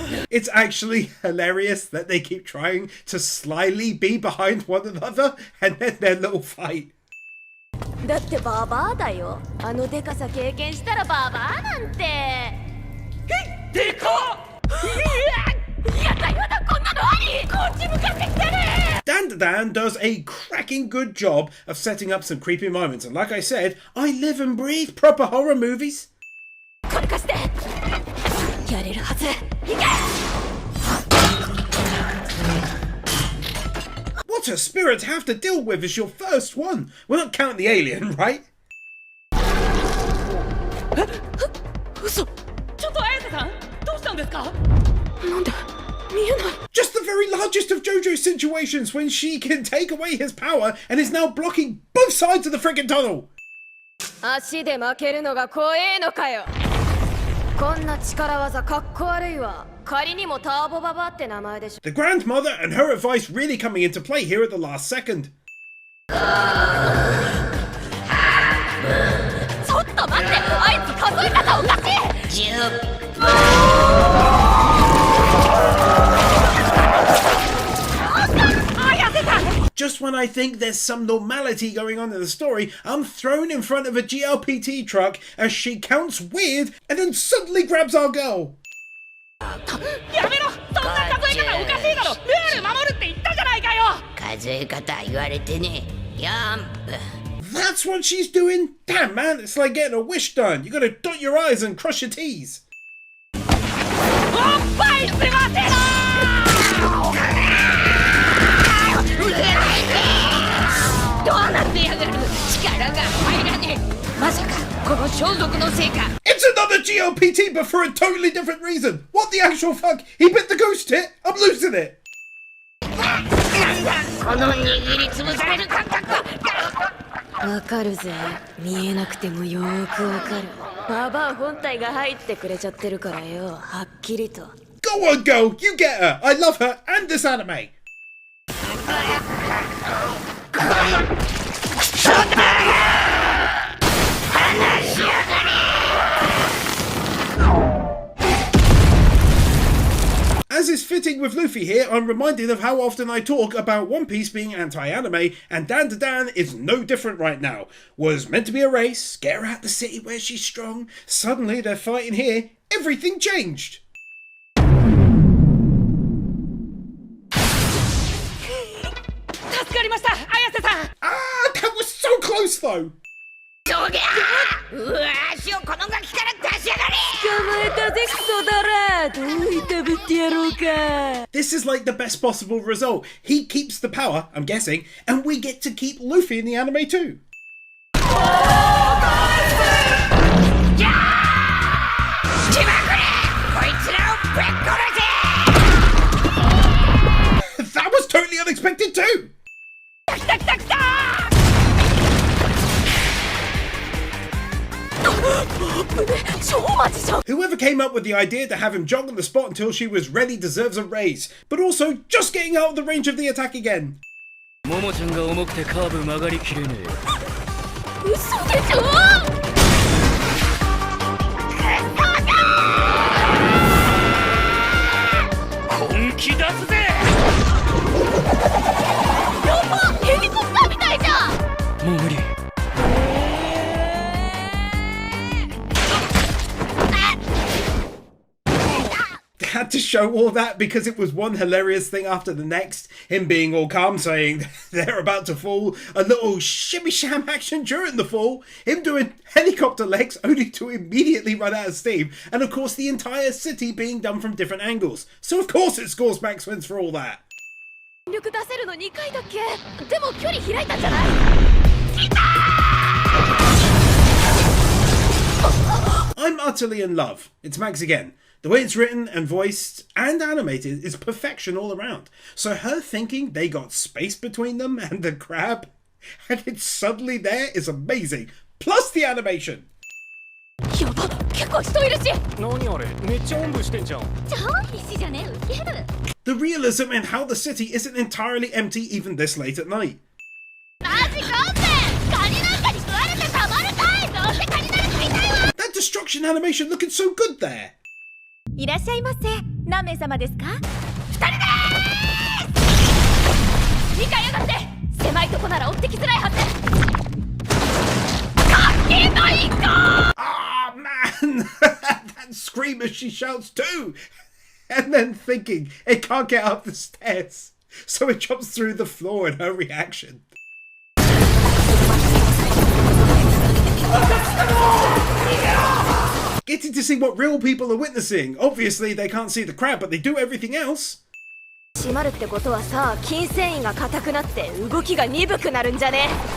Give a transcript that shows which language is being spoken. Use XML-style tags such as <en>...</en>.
<en>It's actually hilarious that they keep trying to slyly be behind one another and then their little fight.</en> <ja>だってババアだよ。あのデカさ経験したらババアなんて。でかっ。やだやだ、こんなのあり。こっち向かってきてね。</ja> <en>Dandadan does a cracking good job of setting up some creepy moments, and like I said, I live and breathe proper horror movies.</en> <ja>これ貸して。やれるはず。行け。</ja> <en>What a spirit to have to deal with as your first one. We're not counting the alien, right?</en> <ja>嘘。ちょっと綾瀬さん、どうしたんですか。なんで見えない。</ja> <en>Just the very largest of JoJo's situations when she can take away his power and is now blocking both sides of the friggin' tunnel.</en> <ja>足で負けるのが怖えのかよ。こんな力技かっこ悪いわ。仮にもターボババって名前でしょ。</ja> <en>The grandmother and her advice really coming into play here at the last second.</en> <ja>ちょっと待って、あいつ数え方おかしい。綾瀬さん。</ja> <en>Just when I think there's some normality going on in the story, I'm thrown in front of a GLPT truck as she counts weird and then suddenly grabs our girl.</en> <ja>やめろ、そんな数え方おかしいだろ。ルール守るって言ったじゃないかよ。数え方言われてね。ヤンプ。</ja> <en>That's what she's doing? Damn, man, it's like getting a wish done. You gotta dot your I's and cross your T's.</en> <ja>おっぱいすませろ。どうなってやがる。力が入らねえ。まさかこの装束のせいか。</ja> <en>It's another GLPT, but for a totally different reason. What the actual fuck? He bit the ghost tit? I'm losing it.</en> <ja>この握りつぶされる感覚。わかるぜ。見えなくてもよーくわかる。ババア本体が入ってくれちゃってるからよ。はっきりと。</ja> <en>Go on, girl. You get her. I love her and this anime. As is fitting with Luffy here, I'm reminded of how often I talk about One Piece being anti-anime, and Dandadan is no different right now. Was meant to be a race, get her out the city where she's strong, suddenly they're fighting here, everything changed. Ah, that was so close though!</en> <ja>どうぎゃうわ足をこのガキから出しやがれ。捕まえたぜクソだら。どういたぶってやろうか。</ja> <en>This is like the best possible result. He keeps the power, I'm guessing, and we get to keep Luffy in the anime too. That was totally unexpected too! Whoever came up with the idea to have him jog on the spot until she was ready deserves a raise, but also just getting out of the range of the attack again.</en> <ja>ももちゃんが重くてカーブ曲がりきれねえ。嘘でしょ。本気出すぜ。やば、ヘリコプターみたいじゃん。もう無理。</ja> <en>Had to show all that because it was one hilarious thing after the next. Him being all calm saying they're about to fall, a little shimmy sham action during the fall, him doing helicopter legs only to immediately run out of steam, and of course the entire city being done from different angles. So of course it scores max wins for all that.</en> <ja>力出せるの2回だっけ。でも距離開いたんじゃない。</ja> <en>I'm utterly in love. It's Max again. The way it's written and voiced and animated is perfection all around. So her thinking they got space between them and the crab, and it's suddenly there, is amazing. Plus the animation.</en> <ja>やば、結構人いるし。何あれ、めっちゃおんぶしてんじゃん。超必死じゃねウケる。</ja> <en>The realism in how the city isn't entirely empty even this late at night.</en> <ja>マジ勘弁。カニなんかに食われてたまるかい。どうせカニなら食いたいわ。</ja> <en>That destruction animation looking so good there.</en> <ja>いらっしゃいませ。何名様ですか。2人でーす。2階上がって。狭いとこなら追ってきづらいはず。かっけえの一個。</ja> <en>Ah, man! That scream as she shouts too! And then thinking it can't get up the stairs, so it jumps through the floor in her reaction. Getting to see what real people are witnessing. Obviously they can't see the crab, but they do everything else.</en> <ja>閉まるってことはさ、筋繊維が硬くなって動きが鈍くなるんじゃね。</ja>